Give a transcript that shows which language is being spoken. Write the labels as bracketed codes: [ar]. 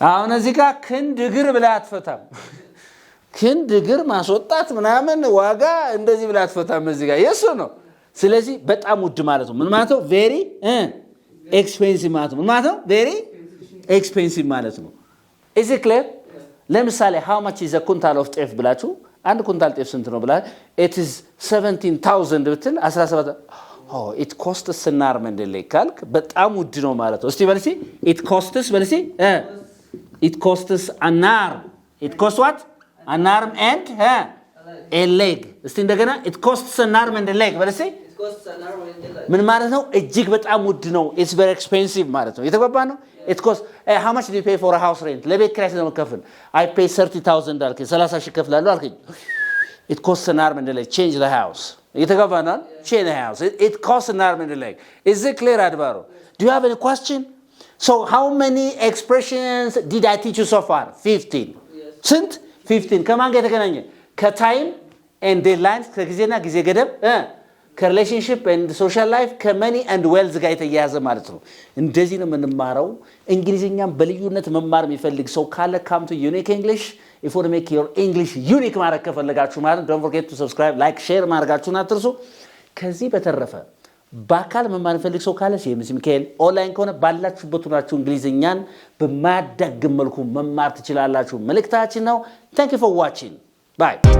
[am] አሁን እዚህ ጋር ክንድ እግር ብላ አትፈታም። ክንድ እግር ማስወጣት ምናምን ዋጋ እንደዚህ ብላ አትፈታም እዚህ ጋር የሱ ነው። ስለዚህ በጣም ውድ ማለት ነው። ምን ማለት ነው? [en] very expensive [am] ማለት ነው። ምን ማለት ነው? [en] very expensive [am] ማለት ነው። [en] Is it clear? [am] ለምሳሌ [en] how much is a quintal of [am] ጤፍ ብላችሁ አንድ ኩንታል ጤፍ ስንት ነው ብላ [en] it is 17,000 [am] ብትል 17 [en] it costs an arm and a leg [am] ካልክ በጣም ውድ ነው ማለት ነው። እስቲ በልሲ it costs በልሲ [en] it costs an arm. It costs what? An arm and a leg. [am] እስቲ እንደገና [en] it costs an arm and a leg [am] በልሲ [en] It costs an arm and a leg. [am] ምን ማለት ነው? እጅግ በጣም ውድ ነው። [en] It's very expensive [am] ማለት ነው። የተገባ ነው። [en] It costs how much do you pay for a house rent? [am] ለቤት ኪራይ ስለምን ከፍል? [en] I pay 30,000 [am] አልከኝ 30,000 ከፍላለሁ አልከኝ። [en] It costs an arm and a leg. Change the house. [am] የተገባ ነው። [en] Change the house. It costs an arm and a leg. Is it clear, Advaro? Do you have any question? So how many expressions did I teach you so far? 15. Yes. [am] ስንት? 15 ከማን ጋር የተገናኘ? ከታይም and deadlines ከጊዜና ጊዜ ገደብ ከሪሌሽንሺፕ and social life ከመኒ and wealth ጋር የተያያዘ ማለት ነው። እንደዚህ ነው የምንማረው። እንግሊዝኛም በልዩነት መማር የሚፈልግ ሰው ካለ [en] come to Unique English. If you want to make your English unique [am] ማድረግ ከፈለጋችሁ ማለት [en] don't forget to subscribe, like, share [am] ማድረጋችሁን አትርሱ። ከዚህ በተረፈ በአካል መማር የሚፈልግ ሰው ካለ ሲኤምሲ ሚካኤል ኦንላይን ከሆነ ባላችሁበት ሆናችሁ እንግሊዝኛን በማያዳግም መልኩ መማር ትችላላችሁ። መልእክታችን ነው። [en] Thank you for watching. Bye.